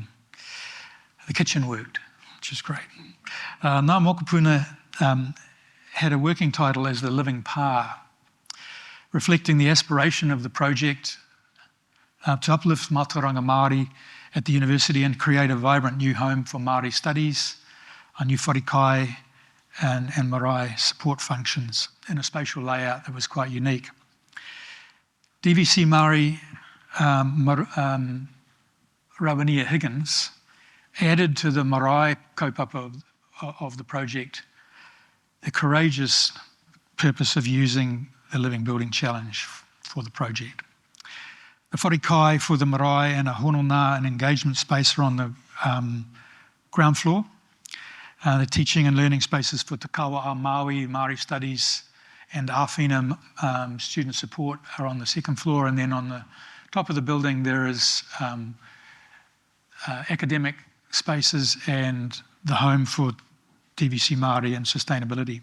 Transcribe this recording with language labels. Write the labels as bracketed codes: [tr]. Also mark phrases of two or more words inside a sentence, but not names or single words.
[en] The kitchen worked, which is great. Ngā Mokopuna had a working title as the Living Pa, reflecting the aspiration of the project to uplift [mi] mātauranga Māori [en] at the university and create a vibrant new home for Māori studies, a new [mi] whare kai [en] and marae support functions in a spatial layout that was quite unique. DVC Māori Rawenia Higgins added to the [mi] marae kaupapa [en] of the project the courageous purpose of using the Living Building Challenge for the project. The [mi] whare kai [en] for the marae and a hononga and engagement space are on the ground floor. The teaching and learning spaces for Te Kawa Maui, Māori studies, and Awhina student support are on the second floor, and then on the top of the building there is academic spaces and the home for DVC Māori and sustainability.